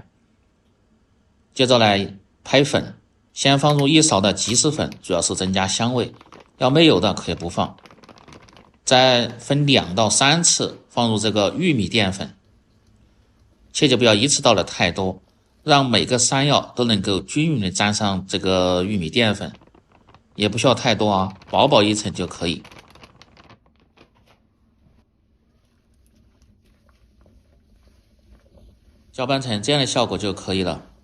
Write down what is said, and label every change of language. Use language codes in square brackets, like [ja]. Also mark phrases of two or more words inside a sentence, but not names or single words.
[zh] 接着來拍粉，先放入1勺的雞絲粉，主要是增加香味，要没有的可以不放。再分2到3次放入这個玉米澱粉，切记不要一次倒的太多，讓每個山藥都能夠均勻的沾上這個玉米澱粉，也不需要太多啊，薄薄一層就可以。攪拌成這樣的效果就可以了。